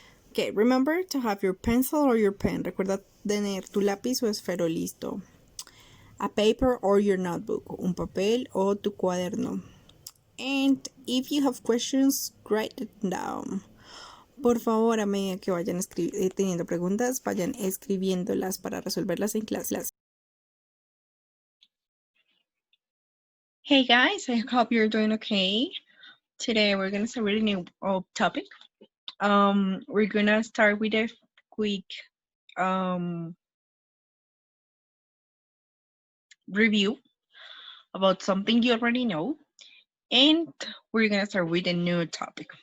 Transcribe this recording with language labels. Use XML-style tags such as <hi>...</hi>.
<en>Okay, remember to have your pencil or your pen.</en> <es>Recuerda tener tu lápiz o esfero listo.</es> <en>A paper or your notebook.</en> <es>Un papel o tu cuaderno.</es> <en>And if you have questions, write it down.</en> <es>Por favor, a medida que vayan teniendo preguntas, vayan escribiéndolas para resolverlas en clase.</es> <en>Hey guys, I hope you're doing okay. Today we're gonna start with a new topic. We're gonna start with a quick review about something you already know, and we're gonna start with a new topic.</en>